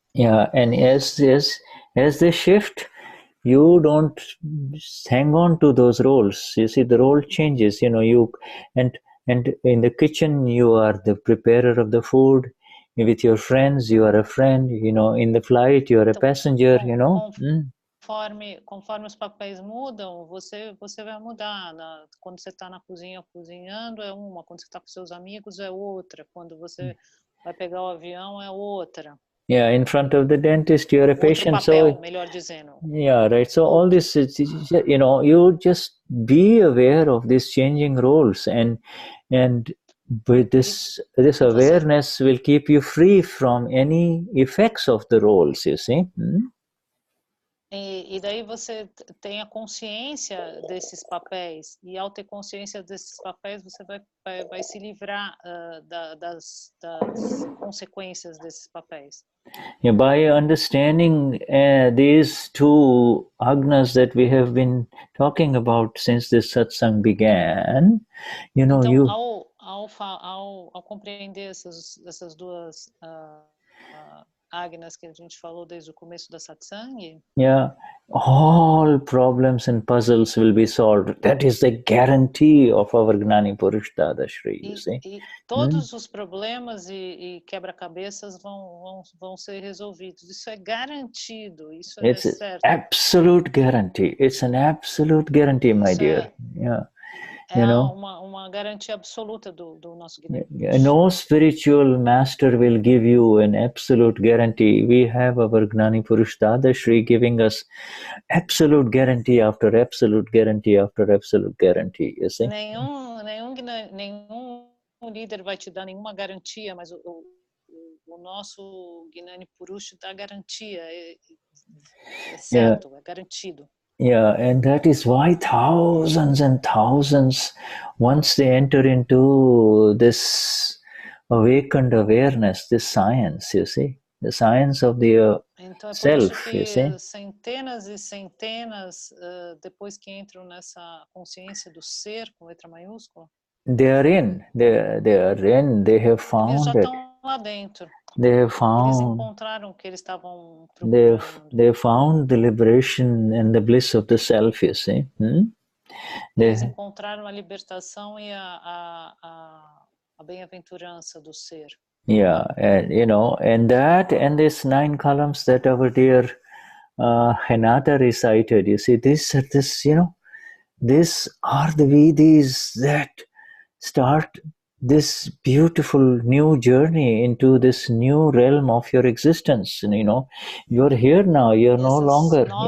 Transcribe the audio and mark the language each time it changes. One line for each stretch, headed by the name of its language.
English: Yeah, and as they shift, you don't hang on to those roles. You see, the role changes. And in the kitchen, you are the preparer of the food. With your friends, you are a friend. In the flight, you are a passenger.
Portuguese: Conforme os papéis mudam, você vai mudar. Quando você está na cozinha cozinhando é uma, quando você está com seus amigos é outra, quando você vai pegar o avião é outra.
English: Yeah, in front of the dentist, you're a patient.
Portuguese: Papel, melhor dizendo.
English: Yeah, right. So all this, you just be aware of these changing roles, and with this awareness will keep you free from any effects of the roles. You see.
Portuguese: E daí você tem a consciência desses papéis, e ao ter consciência desses papéis você vai se livrar das consequências desses papéis.
English: Yeah, by understanding these 2 agnas that we have been talking about since this satsang began,
Portuguese: então, ao compreender essas 2 agnas que a gente falou desde o começo da satsang,
English: yeah, all problems and puzzles will be solved. That is the guarantee of our Gnani Purush Dadashri, you see.
Portuguese: E todos os problemas e quebra-cabeças vão ser resolvidos. Isso é garantido, isso é certo.
English: Absolute guarantee. It's an absolute guarantee, my dear. Yeah.
Portuguese: Uma garantia absoluta do nosso Gnani.
English: No spiritual master will give you an absolute guarantee. We have our Gnani Purush Dadashri giving us absolute guarantee after absolute guarantee after absolute guarantee. You see?
Portuguese: Nenhum líder vai te dar nenhuma garantia, mas o nosso Gnani Purush dá garantia. É certo, é garantido.
English: Yeah, and that is why thousands and thousands, once they enter into this awakened awareness, this science, you see, the science of the self, you see.
Portuguese: Centenas e centenas, depois que entram nessa consciência do ser, com letra maiúscula,
English: they are in, they have found
Portuguese: eles já
English: it.
Portuguese: Estão lá dentro.
English: They have found.
Portuguese: Eles encontraram o que eles estavam procurando.
English: They found the liberation and the bliss of the self. You see.
Portuguese: Eles encontraram a libertação e a bem-aventurança do ser.
English: Yeah, and and these 9 columns that our dear Henata recited. You see, these are these are the Vedis that start this beautiful new journey into this new realm of your existence. You're here now. You're no longer.